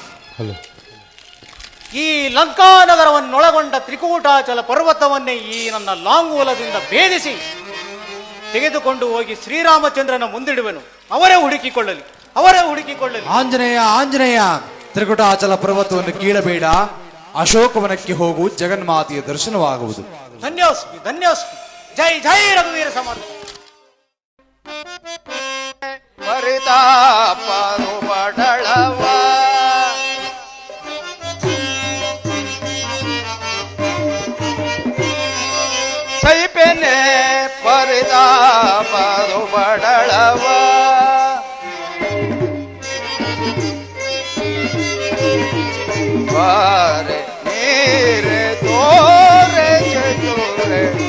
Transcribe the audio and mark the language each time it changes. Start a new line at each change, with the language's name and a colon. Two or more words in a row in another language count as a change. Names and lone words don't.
Kannada: ಈ ಲಂಕಾನಗರವನ್ನೊಳಗೊಂಡ ತ್ರಿಕೂಟಾಚಲ ಪರ್ವತವನ್ನೇ ಈ ನನ್ನ ಲಾಂಗೂಲದಿಂದ ಭೇದಿಸಿ ತೆಗೆದುಕೊಂಡು ಹೋಗಿ ಶ್ರೀರಾಮಚಂದ್ರನ ಮುಂದಿಡುವೆನು. ಅವರೇ ಹುಡುಕಿಕೊಳ್ಳಲಿ, ಅವರೇ ಹುಡುಕಿಕೊಳ್ಳಲಿ. ಆಂಜನೇಯ, ಆಂಜನೇಯ, ತ್ರಿಕುಟಾಚಲ ಪರ್ವತವನ್ನು ಕೀಳಬೇಡ. ಅಶೋಕವನಕ್ಕೆ ಹೋಗು, ಜಗನ್ಮಾತೆಯ ದರ್ಶನವಾಗುವುದು.
Sanskrit: ಧನ್ಯೋಸ್ಮಿ, ಧನ್ಯೋಸ್ಮಿ.
Kannada: ಜೈ ಜೈ ರಘುವೀರ ಸಮರ್ಥ. ಪರಿತಾಪನು ಬಡಳವ ಸೈಪೆನೆ ಪರಿತಾಪನು ಬಡಳವ ಬಾರೆ ನೀರೆ ತೋರೆ ಚತುರೆ